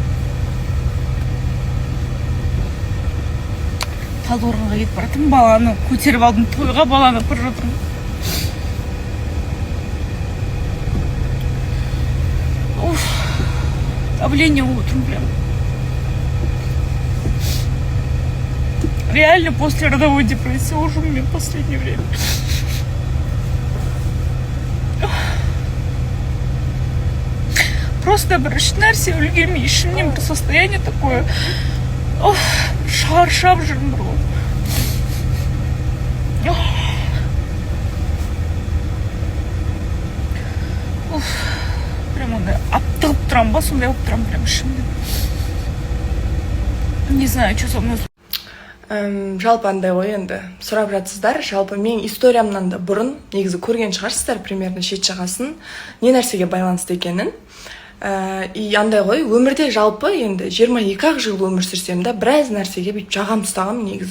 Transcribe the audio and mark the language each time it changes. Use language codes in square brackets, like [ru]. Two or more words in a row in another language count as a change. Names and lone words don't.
[kk] Талдықорғанға кетіп баратырмын, баланы көтеріп алдым, тойға баланы көріп жатырмын. Давление болып отырмын прям. [ru] Реально после родовой депрессии уже у меня в последнее время. [kk] Просто бір іш нәрсе үлгермей, ішімнен бір [ru] состояние такое. [kk] Шаршап жүрмін бір ғой. Прям ондай аптығып тұрам ба, сондай болып тұрам прям ішімде. [ru] Не знаю, что со мной. [kk] Жалпы андай ғой енді сұрап жатсыздар. Жалпы мен историямнан да бұрын негізі көрген шығарсыздар примерно шет жағасын не нәрсеге байланысты екенін. И андай ғой, өмірде жалпы енді 22-ақ жыл өмір сүрсем да біраз нәрсеге бүйтіп жағам ұстағам негізі.